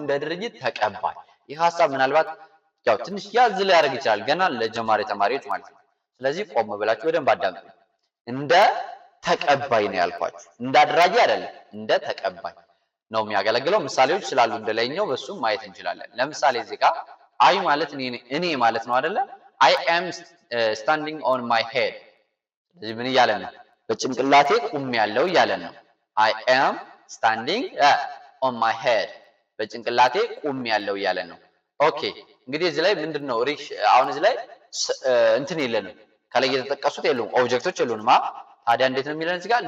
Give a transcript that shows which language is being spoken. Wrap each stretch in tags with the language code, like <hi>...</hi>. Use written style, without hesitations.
<am>እንደ ድርጊት ተቀባይ። ይህ ሐሳብ ምናልባት ያው ትንሽ ያዝ ሊያደርግ ይችላል ገና ለጀማሪ ተማሪዎች ማለት ነው። ስለዚህ ቆም ብላችሁ በደንብ አዳምጡ። እንደ ተቀባይ ነው ያልኳችሁ፣ እንደ አድራጊ አይደለም፣ እንደ ተቀባይ ነው የሚያገለግለው። ምሳሌዎች ስላሉ እንደላይኛው በሱም ማየት እንችላለን። ለምሳሌ እዚህ ጋር አይ ማለት እኔ ማለት ነው አይደለ?</am> <en>I am standing on my head</en> <am>ስለዚህ ምን እያለን ነው? በጭንቅላቴ ቆሜያለሁ እያለን ነው።</am> <en>I am standing on my head</en> <am>በጭንቅላቴ ቆሜያለሁ እያለን ነው። ኦኬ እንግዲህ እዚህ ላይ ምንድነው አሁን እዚህ ላይ እንትን የለንም፣ ከላይ የተጠቀሱት የሉም፣ ኦብጀክቶች የሉንም። ታዲያ እንዴት ነው የሚለን እዚህ ጋር?</am>